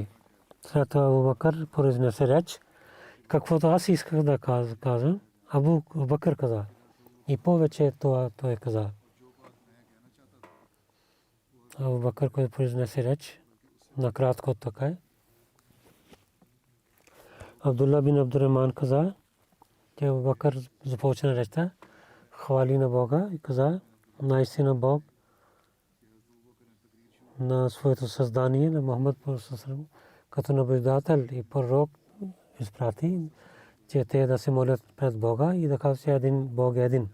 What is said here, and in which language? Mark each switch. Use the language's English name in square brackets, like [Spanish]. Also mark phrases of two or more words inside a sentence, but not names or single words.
[Bulgarian] След това Абу Бакър произнесе реч. Каквото аз исках да казвам, Абу Бакър каза. И повече това той каза. Абу Бакър, който произнесе реч, накратко така е. Абдулла бин Абдурахман каза, че Абу Бакър започна речта, хвали на Бога и каза, наистина Бог на своето създание на Мухаммад като наблюдател и пророк изпрати, че те да се молят пред Бога и да казват, че един Бог е един.